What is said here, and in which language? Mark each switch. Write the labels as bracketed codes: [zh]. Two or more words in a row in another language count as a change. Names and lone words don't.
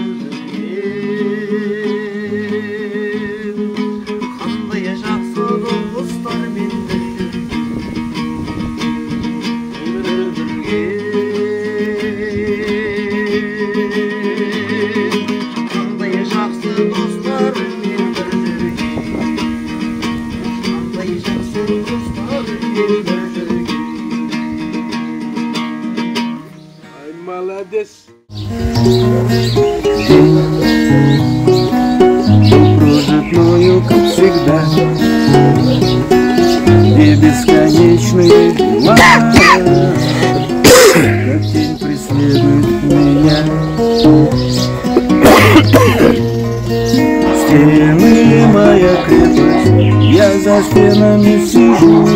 [kk] бүлдірген қандай жақсы достар мен қандай жақсы достар мен бір жүрген қандай жақсы достар мен бір жүрген [ru] Ай, молодец. Кружитную, как всегда, и бесконечные дела, как тень преследует меня. Стены моя крепость, я за стенами сижу.